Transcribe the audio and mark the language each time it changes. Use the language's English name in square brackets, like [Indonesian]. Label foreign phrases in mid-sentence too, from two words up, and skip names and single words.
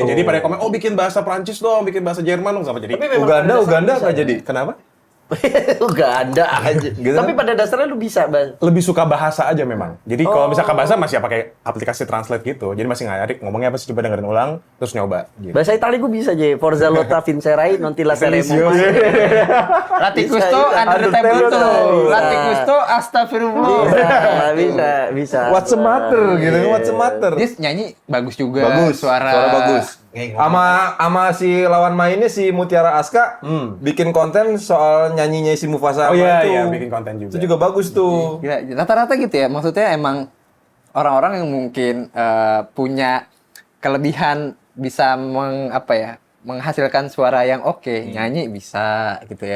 [Indonesian] Jadi pada komen, oh bikin bahasa Prancis dong, bikin bahasa Jerman dong sama jadi. Uganda nggak jadi. Kenapa? Enggak ada aja. Gitu Tapi kan? pada dasarnya lu bisa, Bang. Lebih suka bahasa aja memang. Jadi kalau misalkan bahasa masih pakai aplikasi translate gitu. Jadi masih ngajarin ngomongnya apa sih, coba dengerin ulang terus nyoba gitu. Bahasa Itali gue bisa aja. [Italian] Forza Lotta Vincerai, non ti lasceremo mai. [Indonesian] Latih Bisa, Gusto, bisa. Under the Table Bisa. tuh. Latih Gusto, Astagfirullah. Bisa. [English] What's the matter gitu? What's the matter? [Indonesian] Dia nyanyi bagus juga. Bagus, suara bagus. Sama si lawan mainnya si Mutiara Aska bikin konten soal nyanyinya si Mufasa Oh apa iya, itu. iya, bikin konten juga. Itu juga bagus tuh. Gila, rata-rata gitu ya. Maksudnya emang orang-orang yang mungkin punya kelebihan bisa menghasilkan suara yang oke, nyanyi bisa gitu ya.